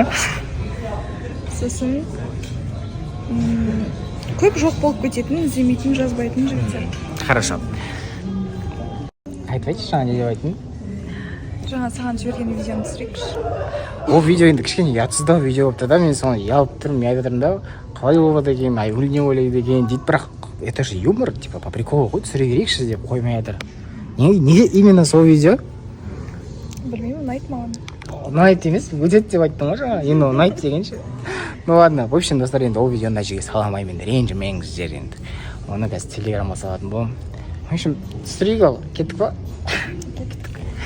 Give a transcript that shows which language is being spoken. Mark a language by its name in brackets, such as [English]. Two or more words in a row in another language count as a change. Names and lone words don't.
[Kazakh] Сосын көп жоқ болып кететін, іздемейтін, жазбайтын жігіттер. [Russian] Хорошо. [Kazakh] Айтып жаңа не деп айттың? Жаңа саған жіберген видеоны түсірейікші. Ол видео енді кішкене ұятсыздау видео болыпты да, мен соны ұялып тұрмын, мен айтып тұрмын да, қалай болады екен, Айгүл не ойлайды екен дейді, бірақ [Russian] это же юмор, типа по приколу [Kazakh] ғой, түсіре берейікші деп қоймай жатыр. Неге именно сол видео? Білмеймін, ұнайды маған. Ұнайды емес, өтеді деп айттың ғой жаңа, енді ұнайды дегенше. [Russian] Ну ладно, в общем, [Kazakh] достар, енді ол видеоны жерге саламаймын, ренжімеңіздер енді. Оны қазір телеграмға салатын боламын. [Russian] В общем, [Kazakh] түсірейік ал, кеттік па? Кеттік.